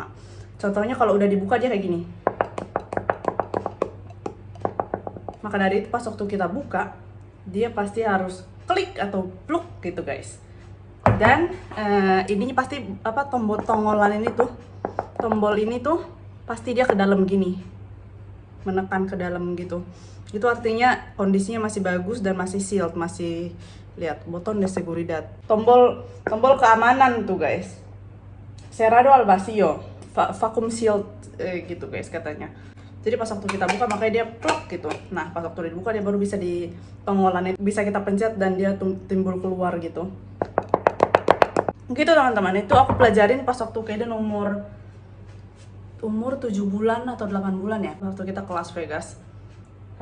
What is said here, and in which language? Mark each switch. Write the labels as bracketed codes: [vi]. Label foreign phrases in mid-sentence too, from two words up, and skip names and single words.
[id] Contohnya kalau udah dibuka dia kayak gini. Maka dari itu pas waktu kita buka, dia pasti harus klik atau pluk gitu guys. Dan ininya pasti tombol ini tuh pasti dia ke dalam gini, menekan ke dalam gitu. Itu artinya kondisinya masih bagus dan masih sealed, masih lihat [es] botón de seguridad. [id] Tombol keamanan tuh guys. [es] Cerrado al vacío, [en] vacuum sealed [id] gitu guys katanya. Jadi pas waktu kita buka makanya dia plok gitu. Nah pas waktu dibuka dia baru bisa di pengolannya, bisa kita pencet dan dia timbul keluar gitu. Gitu teman-teman, itu aku pelajarin pas waktu Kaiden umur 7 bulan atau 8 bulan ya, waktu kita ke Las Vegas.